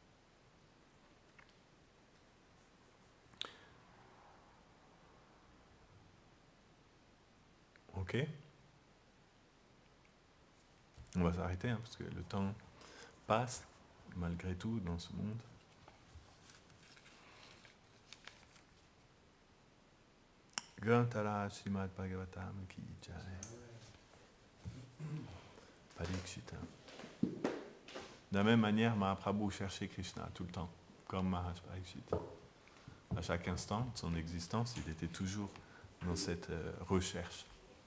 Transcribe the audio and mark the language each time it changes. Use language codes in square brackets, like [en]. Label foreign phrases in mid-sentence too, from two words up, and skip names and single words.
[fr] Ok? On va s'arrêter, hein, parce que le temps passe, malgré tout, dans ce monde. [hi] Grantara Srimad Bhagavatam ki jai. [fr] Parikshita. De la même manière, Mahaprabhu cherchait Krishna tout le temps, comme Maharaj Parikshita. À chaque instant de son existence, il était toujours dans cette recherche.